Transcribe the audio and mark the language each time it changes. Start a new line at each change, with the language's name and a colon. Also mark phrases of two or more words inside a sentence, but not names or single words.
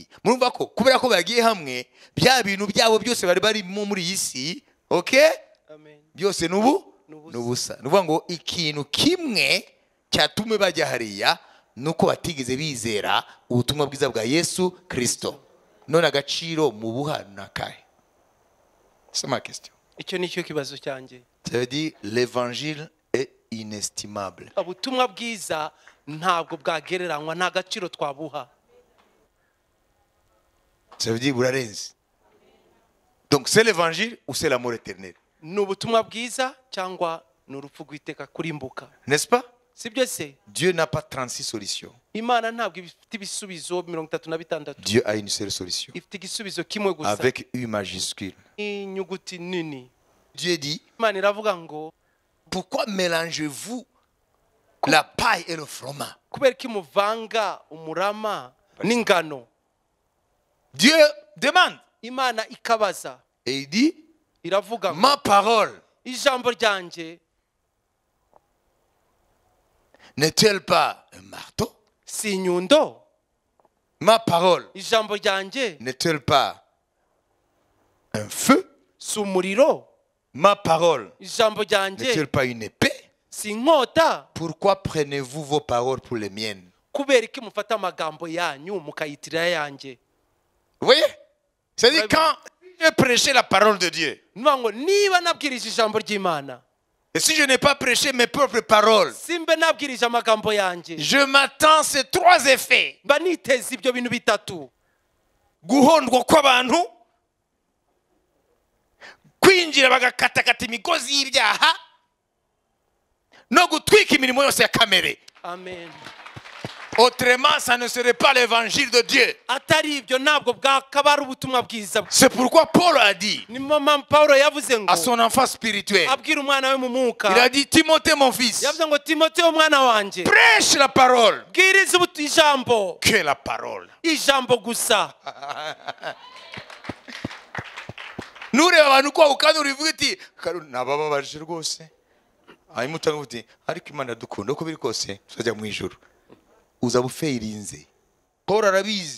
Kinyarwanda: Murumva ko kubera ko bagiye hamwe bya bintu byabo byose bari bari muri iyi si, okay? Amen. Byose nubusa. Nuvuga ngo ikintu kimwe cyatume bajya hariya nuko batigeze bizera ubutumwa bwiza bwa Yesu Kristo. None agaciro mu buhana kahe?
French: C'est ma question.
Kinyarwanda: Icyo nicyo kibazo cyanjye.
French: Ça veut dire l'évangile est inestimable.
Kinyarwanda: Ubutumwa bwiza ntabwo bwagereranywa, nta gaciro twabuha.
French: Ça veut dire burarenze. Donc c'est l'évangile ou c'est l'amour éternel?
Kinyarwanda: Ni ubutumwa bwiza cyangwa ni urupfu rw'iteka kurimbuka.
French: N'est-ce pas?
Kinyarwanda: Sibyo se?
French: Dieu n'a pas 36 solutions.
Kinyarwanda: Imana ntabwo ifite ibisubizo 36.
French: Dieu a une seule solution.
Kinyarwanda: Ifite igisubizo kimwe gusa.
French: Avec U majuscule.
Kinyarwanda: Inyuguti nini.
French: Dieu dit,
Kinyarwanda: Imana iravuga ngo,
French: pourquoi mélangez-vous la paille et le froment?
Kinyarwanda: kubera ko muvanga umurama n'ingano.
French: Dieu demande.
Kinyarwanda: Imana ikabaza.
French: Et il dit,
Kinyarwanda: Iravuga ngo,
French: ma parole
Kinyarwanda: ijambo ryanjye
French: n'est-elle pas un marteau?
Kinyarwanda: si inyundo?
French: Ma parole
Kinyarwanda: Ijambo ryanjye
French: n'est-elle pas un feu?
Kinyarwanda: si umuriro?
French: Ma parole
Kinyarwanda: Ijambo ryanjye
French: n'est-elle pas une épée?
Kinyarwanda: si inkota?
French: Pourquoi prenez-vous vos paroles pour les miennes?
Kinyarwanda: Kubera ko mufata amagambo yanyu mukayitirira yanjye.
French: Vous voyez? C'est-à-dire quand je prêchais la parole de Dieu,
Kinyarwanda: Ngo niba nabwirije ijambo ry'Imana,
French: et si je n'ai pas prêché mes propres paroles,
Kinyarwanda: simbe nabwirije amagambo yanjye,
French: je m'attends ces 3 effets.
Kinyarwanda: mba niteze ibyo bintu bitatu: Guhondwa kw'abantu, kwinjira bagakatakata imigozi y'ibyaha, no gutwika imirimo yose ya kamere. Amen.
French: Autrement, ça ne serait pas l'évangile de Dieu.
Kinyarwanda: Atari ibyo ntabwo bwakaba ari ubutumwa bwiza.
French: C'est pourquoi Paul a dit
Kinyarwanda: Ni mama Paulo yavuze ngo
French: à son enfant spirituel,
Kinyarwanda: abwira umwana we mu mwuka,
French: il a dit, Timothée mon fils,
Kinyarwanda: yavuze ngo Timotheo umwana wanjye,
French: prêche la parole.
Kinyarwanda: bwiriza ijambo,
French: Que la parole.
Kinyarwanda: ijambo gusa. Nureba abantu ko ukana urivuga iti nabababaje rwose. Hanyuma utanga uti ariko Imana dukunda uko biri kose tuzajya mu ijuru. Uza bufeirinze. Paul arabizi.